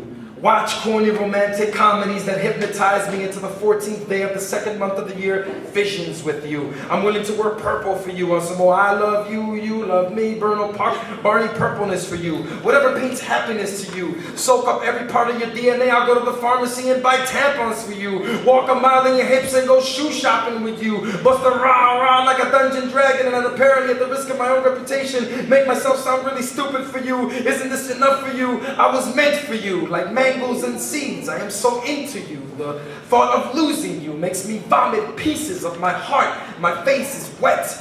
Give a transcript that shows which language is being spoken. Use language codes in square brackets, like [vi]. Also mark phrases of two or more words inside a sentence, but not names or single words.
[en] Watch corny romantic comedies that hypnotize me into the 14th day of the 2nd month of the year, visions with you. I'm willing to wear purple for you on some more I love you, you love me, Bernal Park, Barney purpleness for you. Whatever paints happiness to you. Soak up every part of your DNA. I'll go to the pharmacy and buy tampons for you. Walk a mile in your hips and go shoe shopping with you. Bust a rah-rah like a dungeon dragon and apparently at the risk of my own reputation, make myself sound really stupid for you. Isn't this enough for you? I was meant for you, like mangoes and seeds. I am so into you. The thought of losing you makes me vomit pieces of my heart. My face is wet.